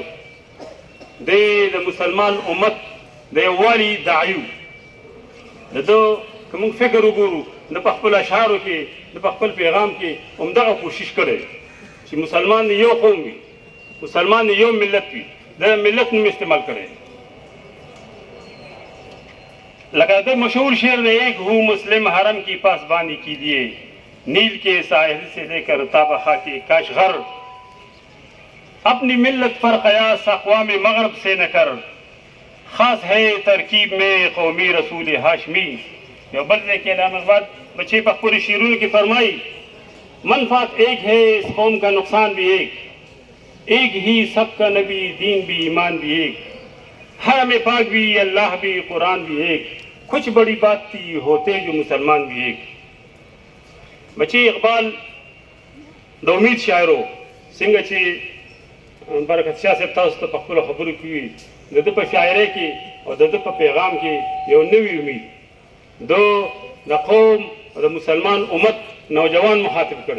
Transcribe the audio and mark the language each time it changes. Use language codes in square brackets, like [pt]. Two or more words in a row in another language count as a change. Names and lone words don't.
[ps] دی د مسلمان امت د یووالي داعي و. د ده که موږ فکر وګورو د په خپل اشعارو کې، د په خپل پیغام کې همدغه کوشش کړی چې مسلمان د یو قوم وي، مسلمان د یو ملت وي، د ملت نوم استعمال کړی. [ur] لگا در مشہور شعر ہے ایک ہوں مسلم حرم کی پاسبانی کیجیے، نیل کے ساحل سے لے کر تابہ خاک کاشغر، اپنی ملت پر قیاس اقوام مغرب سے نہ کر، خاص ہے ترکیب میں قومی رسول ہاشمی. [ps] یو بل ځای کې علامه اقبال بچے په خپلو شعرونو کې فرمایي [ur] منفعت ایک ہے اس قوم کا نقصان بھی ایک ہی سب کا نبی دین بھی ایمان بھی ایک، حرم پاک بھی اللہ بھی قرآن بھی ایک، کچھ بڑی بات تھی ہوتے جو مسلمان بھی ایک. [ps] بچے اقبال د امید شاعر و. څنګه چې برکت شاه صاحب تاسو ته په خپلو خبرو کې وي د ده په شاعرۍ کې او د ده په پیغام کې یو نوی امید دو د قوم او د مسلمان امت نوجوان مخاطب کړی.